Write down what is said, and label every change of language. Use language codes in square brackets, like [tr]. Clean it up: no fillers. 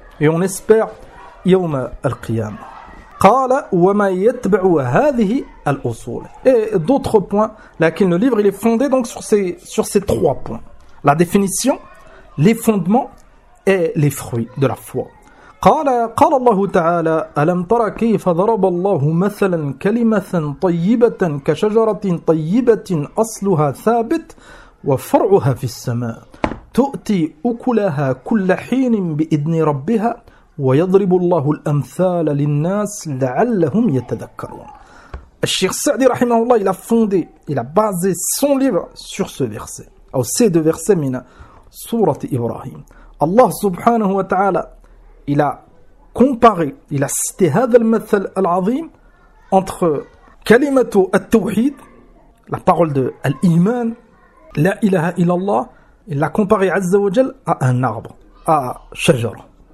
[fr] Et on espère [ar] يوم القيامة. قال وما يتبع هذه الأصول. [fr] Et d'autres points. Lakin, le livre, il est fondé donc sur ces trois points. La définition, les fondements et les fruits de la foi. [ar] قال الله تعالى ألم ترى كيف ضرب الله مثلا كلمة طيبة كشجرة طيبة أصلها ثابت وفرعها في السماء تؤتي أكلها كل حين بإذن ربها ويضرب الله الأمثال للناس لعلهم يتذكرون. الشيخ سعدي رحمه الله [fr] il a fondé, il a basé son livre sur ce verset, ou ces deux versets de sourate Ibrahim. Allah subhanahu wa ta'ala, il a comparé, il a cité [ar] هذا المثل العظيم [fr] entre [ar] كلمة التوحيد, [fr] la parole de l'Iman, [ar] لا إله إلا الله, [fr] il l'a comparé عز وجل à un arbre, à شجرة.